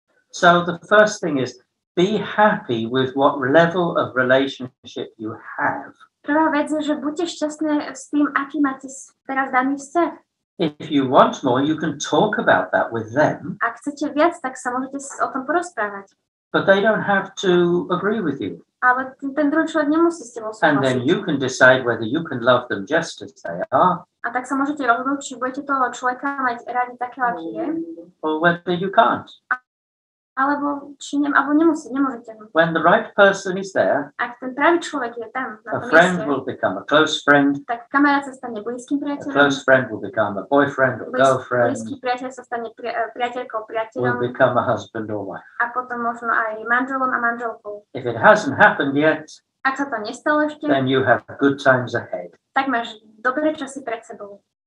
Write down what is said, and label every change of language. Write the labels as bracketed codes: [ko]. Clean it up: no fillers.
[en] So the first thing is be happy with what level of relationship you have. [sk] Prvá vec je, že buďte šťastné s tým, aký máte teraz daný vzťah. [en] If you want more, you can talk about that with them, [sk] Ak chcete viac, tak sa môžete o tom porozprávať. [en] but they don't have to agree with you. [sk] Ale ten druhý človek nemusí s tebou [en] And then [sk] súhlasiť. [en] you can decide whether you can love them just as they are, [sk] A tak sa môžete rozhodnúť, či budete toho človeka mať radi takého, aký je, [en] or whether you can't. [sk] alebo nemôžete. [en] When the right person is there, [sk] Ak ten pravý človek je tam, na [en] a [sk] tom [en] friend [sk] mieste, [en] will become a close friend, [sk] tak kamarát sa stane blízkym a priateľom, [en] close friend will become a boyfriend or girlfriend, [sk] blízky priateľ sa stane priateľkou, [en] will [sk] priateľom [en] become a husband or wife. [sk] a potom možno aj manželom a manželkou. [en] If it hasn't happened yet, [sk] Ak sa to nestalo ešte, [en] then you have good times ahead. [sk] tak máš dobré časy pred sebou.